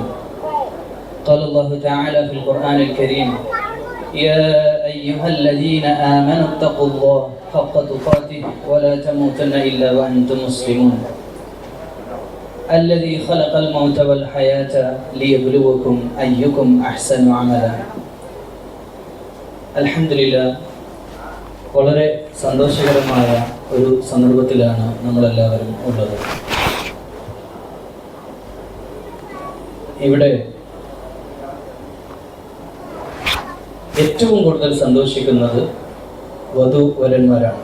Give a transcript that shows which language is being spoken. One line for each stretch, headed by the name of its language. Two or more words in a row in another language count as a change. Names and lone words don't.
Arabic: قال الله تعالى في القرآن الكريم: يا أيها الذين آمنوا اتقوا الله حق تقاته ولا تموتن إلا وأنتم مسلمون الذي خلق الموت والحياة ليبلوكم أيكم أحسن عملا.
Malayalam: അൽഹംദുലില്ലാഹ്, വളരെ സന്തോഷകരമായ ഒരു സന്ദർഭത്തിലാണ് നമ്മളെല്ലാവരും ഉള്ളത്. ഇവിടെ ഏറ്റവും കൂടുതൽ സന്തോഷിക്കുന്നത് വധൂവരന്മാരാണ്.